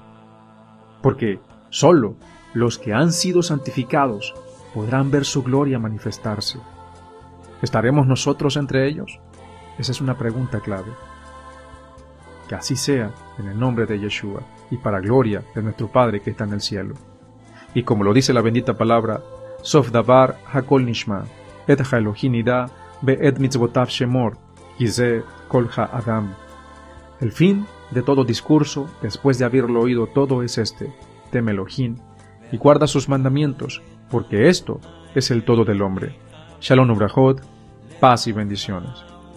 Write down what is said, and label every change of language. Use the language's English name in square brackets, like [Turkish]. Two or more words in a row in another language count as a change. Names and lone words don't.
[Spanish] Porque solo los que han sido santificados podrán ver su gloria manifestarse. ¿Estaremos nosotros entre ellos? Esa es una pregunta clave. Que así sea, en el nombre de Yeshua, y para gloria de nuestro Padre que está en el cielo. Y como lo dice la bendita palabra, [Hebrew] סוף דבר הכל נשמע את האלוהים ירא ואת מצוותיו שמור כי זה כל האדם. [Spanish] El fin de todo discurso, después de haberlo oído todo, es este: teme Elohim y guarda sus mandamientos, porque esto es el todo del hombre. [Hebrew] שלום וברכות, [Spanish] paz y bendiciones.